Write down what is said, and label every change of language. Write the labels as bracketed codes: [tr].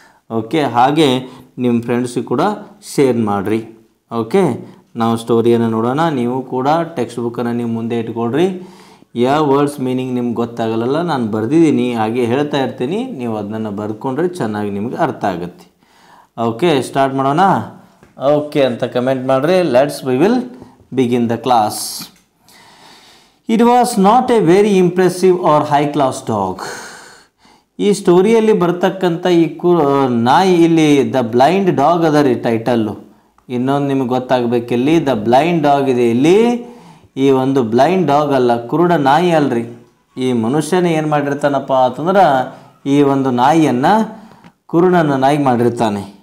[kn] Okay, ಹಾಗೆ ನಿಮ್ಮ ಫ್ರೆಂಡ್ಸಿಗೆ ಕೂಡ ಶೇರ್ ಮಾಡಿರಿ. ಓಕೆ, ನಾವು ಸ್ಟೋರಿಯನ್ನು ನೋಡೋಣ. ನೀವು ಕೂಡ ಟೆಕ್ಸ್ಟ್ ಬುಕ್ಕನ್ನು ನೀವು ಮುಂದೆ ಇಟ್ಕೊಳ್ರಿ. ಯಾವ ವರ್ಡ್ಸ್ ಮೀನಿಂಗ್ ನಿಮ್ಗೆ ಗೊತ್ತಾಗಲ್ಲ, ನಾನು ಬರೆದಿದ್ದೀನಿ, ಹಾಗೆ ಹೇಳ್ತಾ ಇರ್ತೀನಿ, ನೀವು ಅದನ್ನು ಬರ್ಕೊಂಡ್ರೆ ಚೆನ್ನಾಗಿ ನಿಮ್ಗೆ ಅರ್ಥ ಆಗುತ್ತೆ. ಓಕೆ, ಸ್ಟಾರ್ಟ್ ಮಾಡೋಣ. ಓಕೆ ಅಂತ ಕಮೆಂಟ್ ಮಾಡಿರಿ. [en] We will begin the class. It was not a very impressive or high class dog. [kn] ಈ ಸ್ಟೋರಿಯಲ್ಲಿ ಬರ್ತಕ್ಕಂಥ ಈ ನಾಯಿ, ಇಲ್ಲಿ ದ ಬ್ಲೈಂಡ್ ಡಾಗ್ ಅದ ರೀ ಟೈಟಲ್ಲು. ಇನ್ನೊಂದು ನಿಮಗೆ ಗೊತ್ತಾಗಬೇಕಿಲ್ಲಿ, ದ ಬ್ಲೈಂಡ್ ಡಾಗ್ ಇದೆ ಇಲ್ಲಿ. ಈ ಒಂದು ಬ್ಲೈಂಡ್ ಡಾಗ್ ಅಲ್ಲ, ಕುರುಡ ನಾಯಿ ಅಲ್ರಿ. ಈ ಮನುಷ್ಯನೇ ಏನು ಮಾಡಿರ್ತಾನಪ್ಪ ಅಂತಂದ್ರೆ ಈ ಒಂದು ನಾಯಿಯನ್ನು ಕುರುಡನ ನಾಯಿ ಮಾಡಿರ್ತಾನೆ.